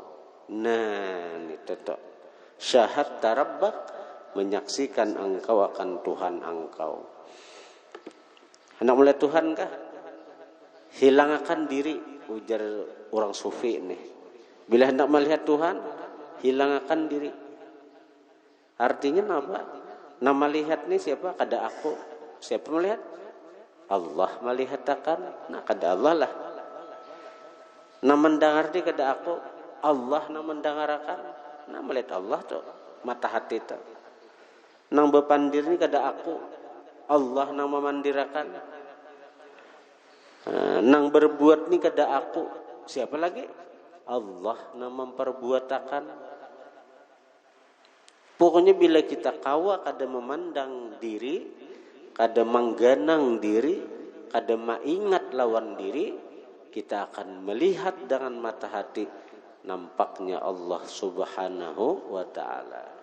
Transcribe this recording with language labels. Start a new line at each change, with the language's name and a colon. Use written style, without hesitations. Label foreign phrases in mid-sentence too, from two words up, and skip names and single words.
Banjar: Nah, ini tetap
Arabic: شهدت ربك,
Banjar: menyaksikan engkau akan Tuhan engkau. Hendak melihat Tuhan kah? Hilang akan diri, ujar orang sufi ini. Bila hendak melihat Tuhan, hilang akan diri. Artinya apa? Nama lihat ni siapa? Kada aku. Siapa melihat? Allah melihat akan. Nah, kada Allah lah. Nama mendengar ni kada aku. Allah na mendangarakan, na melihat Allah tu mata hati tu. Nang bepandir ni kada aku, Allah nang memandirakan. Nang berbuat ni kada aku, siapa lagi? Allah nang memperbuatakan. Pokoknya bila kita kawa kada memandang diri, kada mengganang diri, kada maingat lawan diri, kita akan melihat dengan mata hati nampaknya Allah
Arabic: سبحانه وتعالى.